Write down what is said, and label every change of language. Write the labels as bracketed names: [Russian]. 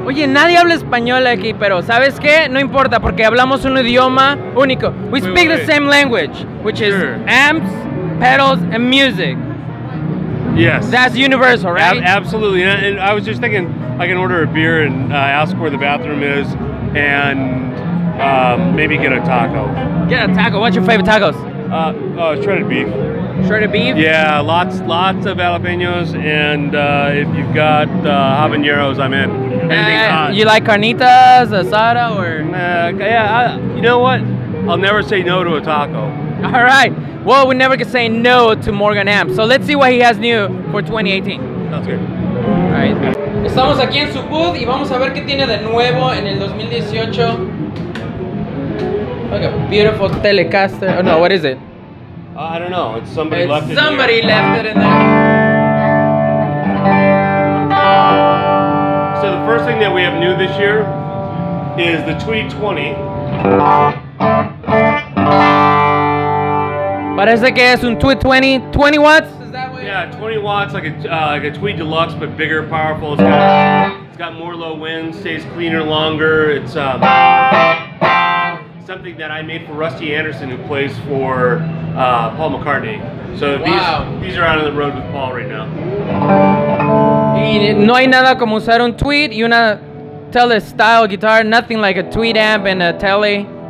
[Spanish] Oye, nadie habla español aquí, pero ¿sabes qué? No importa, porque hablamos un idioma único. [English] We speak the same language, which is amps, pedals, and music. Yes. That's universal, right? Absolutely. And I was just thinking I can order a beer and ask where the bathroom is and maybe get a taco. Get a taco. What's your favorite tacos? Shredded beef. Shredded beef? Yeah, lots of jalapenos, and if you've got habaneros, I'm in. Anything's hot. You like carnitas, asada, or? Yeah, you know what? I'll never say no to a taco. All right. Well, we never can say no to Morgan Amp. So let's see what he has new for 2018. Sounds good. All right. [Spanish] Estamos aquí en su booth y vamos a ver qué tiene de nuevo en el 2018. [English] Like a beautiful Telecaster. Oh no, what is it? I don't know. It's somebody left it. Somebody left it in there. So the first thing that we have new this year is the Tweed 20. [Spanish] Parece que es un Tweed 20. [English] 20 watts? Is that what? Yeah, 20 watts, like a Tweed Deluxe, but bigger, powerful. It's got more low wind, stays cleaner longer. It's something that I made for Rusty Anderson, who plays for Paul McCartney. So these are out on the road with Paul right now. [Spanish] Y no hay nada como usar un Tweed y una Tele style guitar. [English] Nothing like a Tweed amp and a Tele.